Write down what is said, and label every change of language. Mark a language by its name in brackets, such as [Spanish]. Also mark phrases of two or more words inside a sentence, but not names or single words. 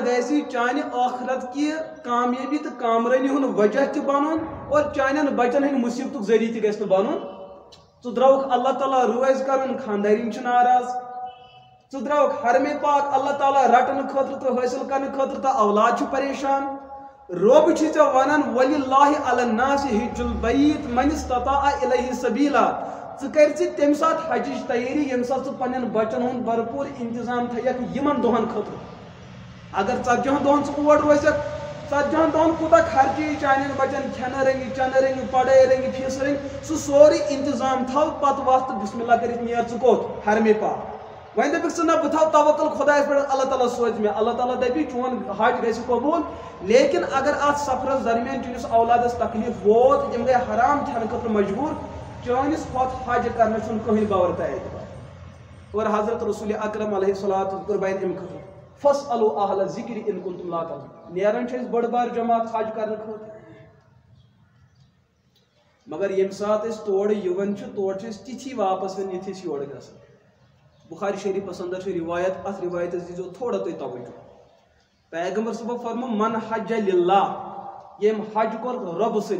[Kashmiri] گژھِ چانہِ ٲخرت کہِ کامیٲبی تہٕ کامرٲنی ہُنٛد وجہ تہِ بنُن اور چانٮ۪ن بچن ہٕنٛدِ مُصیبتُک ذٔریعہٕ تہِ گژھِ نہٕ بنُن ژٕ درٛاوُکھ اللہ تعالیٰ رٲضۍ کرُن خانٛدارِنۍ چھِ ناراض ژٕ درٛاوُکھ حرمِ پاک اللہ تعالیٰ رٹنہٕ خٲطرٕ تہٕ حٲصِل کرنہٕ خٲطرٕ تہٕ اولاد چھُ پریشان رۄب چھُ ژےٚ ونان [Arabic] وَلِللہِ علی الناس حج البیت من استطاع الیہ سبیلا [Kashmiri] ژٕ کر تمہِ ساتہٕ حجٕچ تیٲری ییٚمہِ ساتہٕ ژٕ پننٮ۪ن بچن ہُنٛد بھرپوٗر انتظام تھایکھ یِمن دۄہن خٲطرٕ اگر 40 دۄہن ژٕ اور روزکھ 40 دۄہن کوٗتاہ خرچہٕ یی چانٮ۪ن بچن کھٮ۪نہٕ رنگہِ چٮ۪نہٕ رنگہِ پڑٲے رنگہِ فیٖسہٕ رنگہِ سُہ سورُے انتظام تھاو پتہٕ وَتھ تہٕ [Arabic] بسم اللہ [Kashmiri] کٔرِتھ نیر ژٕ کوٚت حرمِ پاک وۄنۍ دٔپِکھ ژٕ نہ بہٕ تھاو توکل خۄدایس پٮ۪ٹھ اللہ تعالیٰ سوزِ مےٚ اللہ تعالیٰ دپی چون حج گژھِ قبوٗل لیکن اگر اتھ سفرس درمیان چٲنِس اولادس تکلیف ووت تِم گٔے حرام کھٮ۪نہٕ خٲطرٕ مجبوٗر چٲنِس ہۄتھ حج کرنس چھُنہٕ کٕہٕنۍ باور تہٕ اعتبار اور حضرت رسول اکرم علیہ الصلوۃ کوٚر بیان امہِ خٲطرٕ [Arabic] فاسألوا اہل الذکر ان کنتم لا تعلمون [Kashmiri] نیران چھِ أسۍ بٔڑ بار جماعت حج کرنہٕ خٲطرٕ مگر ییٚمہِ ساتہٕ أسۍ تورٕ یِوان چھِ تورٕ چھِ أسۍ تِتھی واپس یِوان یِتھۍ أسۍ یورٕ گژھان بخاری شریفس اندر چھِ روایت اتھ روایتس دیٖزیو تھوڑا تُہۍ توجہ پیغمبر صٲبو فرمو [Arabic] من حج للہ [Kashmiri] ییٚمۍ حج کوٚر رۄبہٕ سٕنٛدِ